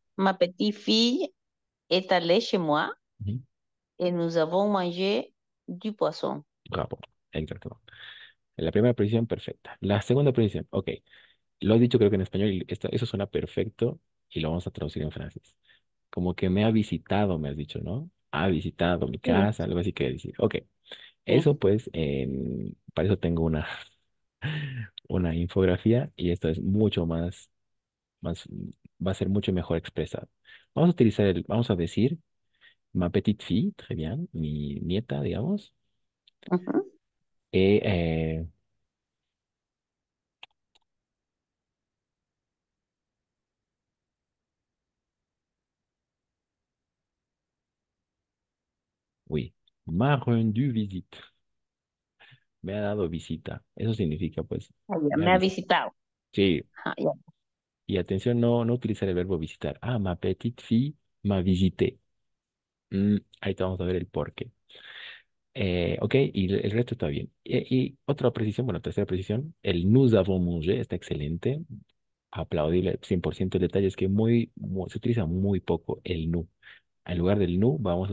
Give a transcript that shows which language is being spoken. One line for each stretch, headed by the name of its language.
French: ma petite fille est allée chez moi Ujú. et nous avons mangé du poisson.
Spanish: Bravo, exacto. La primera precisión, perfecta. La segunda precisión, ok. Lo has dicho creo que en español y eso suena perfecto y lo vamos a traducir en francés. Como que me ha visitado, me has dicho, ¿no? Ha visitado mi Sí, casa, algo así que decir. Ok, sí. eso pues, para eso tengo una, una infografía y esto es mucho más, va a ser mucho mejor expresado. Vamos a utilizar vamos a decir
French: ma petite fille, très bien,
Spanish: mi nieta, digamos. Ujú.
French: Et, oui, m'a rendu visite.
Spanish: Me ha dado visita. Eso significa, pues, Ah, ya, me ha me ha visitado. visitado. Sí, Ajá, ya. y atención, no utilizar el verbo visitar.
French: Ah, ma petite fille m'a visité.
Spanish: Ahí te vamos a ver el porqué. Ok, y el resto está bien. Y otra precisión, bueno, tercera precisión, el
French: nous avons mangé
Spanish: está excelente. Aplaudible 100%. El detalle es que se utiliza muy poco el nous. En lugar del nous, vamos a